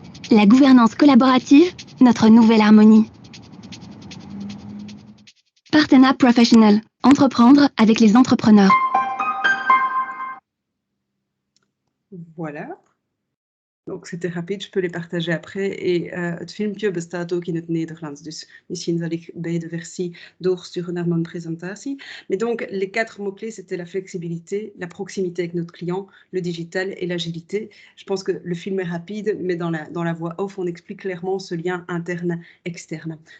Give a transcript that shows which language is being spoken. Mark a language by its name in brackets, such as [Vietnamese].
[French] La gouvernance collaborative, notre nouvelle harmonie. Partena Professional. Entreprendre avec les entrepreneurs. Voilà. Donc c'était rapide, je peux les partager après. [Dutch] Et het filmpje bestaat ook in het Nederlands, dus misschien zal ik beide versie doorsturen naar mijn presentatie. [French] Mais donc les 4 mots-clés, c'était la flexibilité, la proximité avec notre client, le digital et l'agilité. Je pense que le film est rapide, mais dans la voix off, on explique clairement ce lien interne-externe.